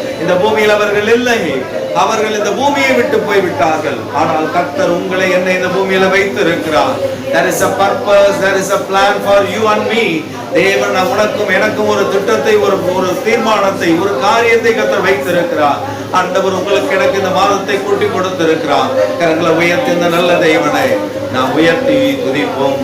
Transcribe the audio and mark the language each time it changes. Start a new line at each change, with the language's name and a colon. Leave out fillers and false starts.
Tamil: இந்த பூமியில் அவர்கள் இல்லை, அவர்கள் இந்த பூமியை விட்டு போய் விட்டார்கள். ஆனால் கர்த்தர் உங்களை என்னை இந்த பூமியில வைத்து இருக்கிறார்.
English: There is a purpose, there is a plan for you and me.
Tamil: தேவன் உனக்கும் எனக்கும் ஒரு திட்டத்தை, ஒரு தீர்மானத்தை, ஒரு காரியத்தை கர்த்தர் வைத்திருக்கிறார். ஆண்டவர் உங்களுக்கு எனக்கு இந்த மாதத்தை கூட்டி கொடுத்திருக்கிறார். கரங்களை உயர்த்தி இந்த நல்ல தேவனை நாம் உயர்த்தி துதிப்போம்.